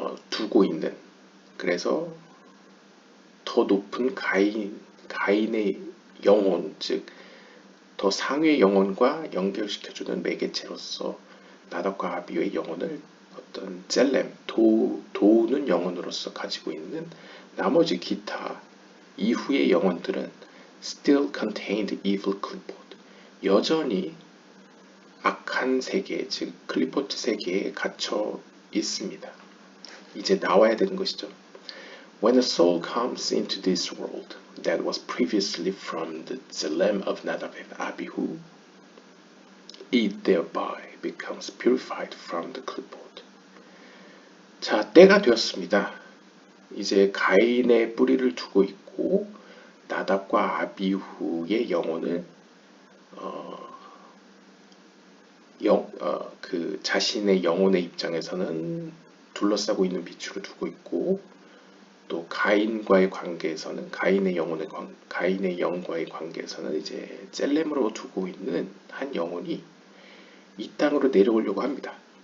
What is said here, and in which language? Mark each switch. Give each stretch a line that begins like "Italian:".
Korean: 두고 있는, 그래서 더 높은 가인의 영혼, 즉 더 상위의 영혼과 연결시켜주는 매개체로서 나답과 아비후의 영혼을 어떤 젤렘, 도우는 영혼으로서 가지고 있는 나머지 기타 이후의 영혼들은
English: still contained evil clipboard.
Korean: 여전히 악한 세계, 즉 클리포트 세계에 갇혀 있습니다. 이제 나와야 되는 것이죠.
English: When a soul comes into this world that was previously from the Tselem of Nadab and Abihu, it thereby becomes purified from the clipboard.
Korean: 자, 때가 되었습니다. 이제 가인의 뿌리를 두고 있고 나답과 아비후의 영혼을 그 자신의 영혼의 입장에서는 둘러싸고 있는 빛으로 두고 있고 또 가인과의 관계에서는 가인의 영과의 관계에서는 이제 셀렘으로 두고 있는 한 영혼이 이 땅으로 내려오려고 합니다.